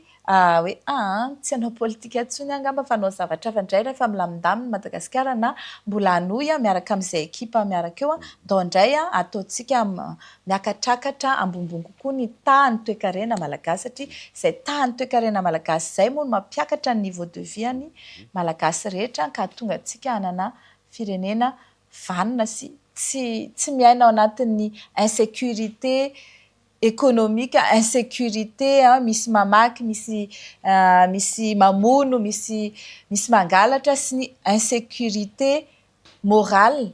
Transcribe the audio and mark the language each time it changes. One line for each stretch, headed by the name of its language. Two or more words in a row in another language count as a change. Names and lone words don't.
Malagasy: hoe tsy hanao politika intsony angamba fa hanao zavatra hafa indray rehefa milamindamina Madagasikara na mbola hanohy miaraka amin'izay ekipa miaraka eo ndao indray ataontsika miakatrakatra ambonimbony kokoa ny tahan'ny toe-karena malagasy satria izay tahan'ny toe-karena malagasy izay moa no mampiakatra ny
French: niveau de vie
Malagasy: any malagasy rehetra ka tonga antsika hanana firenena vanina sy tsy miaina ao anatin'ny
French: insécurité économique,
Malagasy: insécurité, misy mamaky, misy mamono, misy mangalatra sy ny
French: insécurité morale.